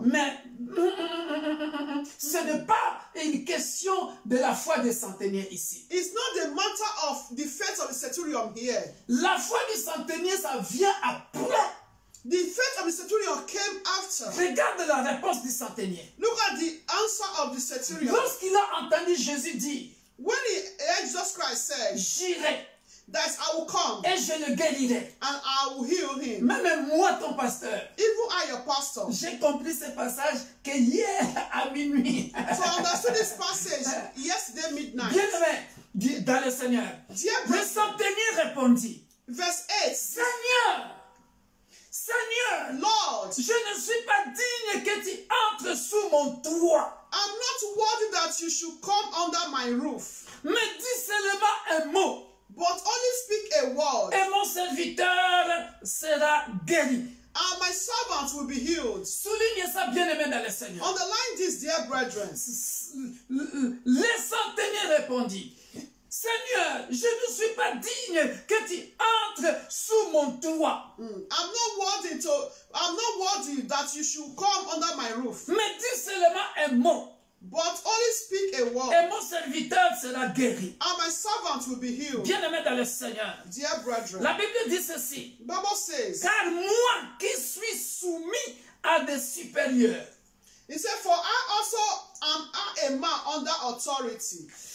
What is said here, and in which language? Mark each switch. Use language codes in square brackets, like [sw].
[fr] Mais ce n'est pas une question de la foi des centeniers ici. [en] It's not the matter of the faith of the centurion here. [fr] La foi du centenier, ça vient après. [en] The faith of the centurion came after. [fr] Regarde la réponse du centenier. [en] Look at the answer of the centurion. [fr] Lorsqu'il a entendu Jésus dire, [en] When he heard Jesus Christ say [fr] j'irai [en] that I will come [fr] et je le guérirai. [en] and I will heal him. [fr] Même moi, ton pasteur, [en] Even I, your pastor. [fr] j'ai compris ce passage que hier à minuit. [en] So I understood this passage yesterday midnight. [fr] Bien-aimé, dans le Seigneur. [en] Dear [fr] Le [en] brethren, [fr] centenier répondit, [en] verse 8. [fr] Seigneur, [en] Lord, [fr] je ne suis pas digne que tu entres sous mon toit. [en] I'm not worthy that you should come under my roof, [fr] Mais dis seulement un mot, [en] but only speak a word, [fr] et mon serviteur sera guéri. [en] and my servant will be healed. [fr] Souligne ça, bien-aimé dans le Seigneur. [en] Underline this, dear brethren. [fr] Le centenier répondit, Seigneur, je ne suis pas digne que tu entres sous mon toit. [en] I'm not worthy that you should come under my roof, [fr] Mais dis seulement un mot, [en] but only speak a word, [fr] et mon serviteur sera guéri. [en] and my servant will be healed. [fr] Bien-aimé dans le Seigneur. [en] Dear brethren, [fr] La Bible dit ceci, [en] Bible says, [fr] car moi qui suis soumis à des supérieurs, [en] it said, for I also am a man under authority,